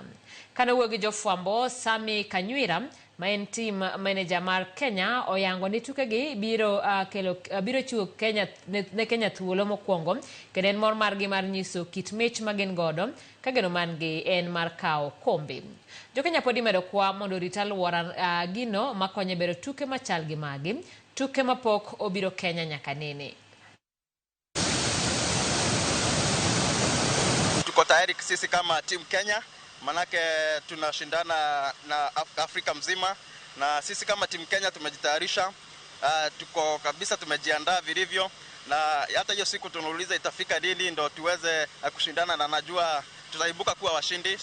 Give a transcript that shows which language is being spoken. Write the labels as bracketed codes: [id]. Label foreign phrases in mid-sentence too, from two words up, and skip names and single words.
[luo] Kana wuoyo gi jofwambo, Sami Kanywira [en] main team manager [luo] mar Kenya oyango ni tukegi biro biro chiwo ne Kenya thuolo mokwongo kendo en mor margi mar nyiso kit mich magin godo ka geno mangi en mar kawo kombe. Jo Kenya podi medo kwa mondo rit aluora gino makonyo bero tuke machal gi magi, tuke mapok obiro Kenya nyaka nene. [sw] Tuko tayari sisi kama team Kenya, manake tunashindana na Afrika mzima, na sisi kama timu Kenya tumejitayarisha, tuko kabisa, tumejiandaa vilivyo, na hata hiyo siku tunauliza itafika lini ndo tuweze kushindana, na najua tutaibuka kuwa washindi.